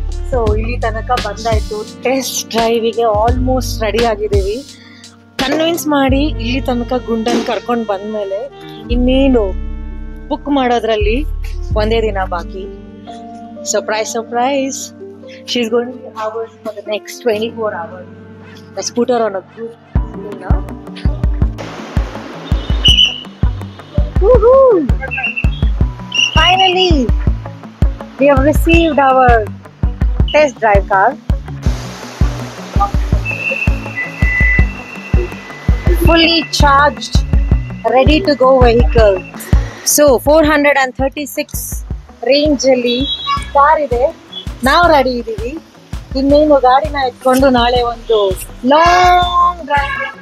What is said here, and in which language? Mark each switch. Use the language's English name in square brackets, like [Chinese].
[Kannada] So ಇಲ್ಲಿ ತನಕ ಬಂದಾಯ್ತು. ಟೆಸ್ಟ್ ಡ್ರೈವಿಗೆ ಆಲ್ಮೋಸ್ಟ್ ರೆಡಿ ಆಗಿದ್ದೀವಿ. ಕನ್ವಿನ್ಸ್ ಮಾಡಿ ಇಲ್ಲಿ ತನಕ ಗುಂಡನ್ ಕರ್ಕೊಂಡು ಬಂದ್ಮೇಲೆ ಇನ್ನೇನು ಬುಕ್ ಮಾಡೋದ್ರಲ್ಲಿ ಒಂದೇ ದಿನ ಬಾಕಿ. [English] Surprise. She's going to be ours for the next 24 hours. Let's put her on a good now. Woohoo! Finally, we have received our test drive car. Fully charged, ready to go vehicle. [Kannada] So 436 range ಅಲ್ಲಿ car ಇದೆ. ನಾವು ready ಇದ್ದೀವಿ. ಇನ್ನೇನು ಗಾಡಿನ ಎತ್ಕೊಂಡು ನಾಳೆ ಒಂದು long drive.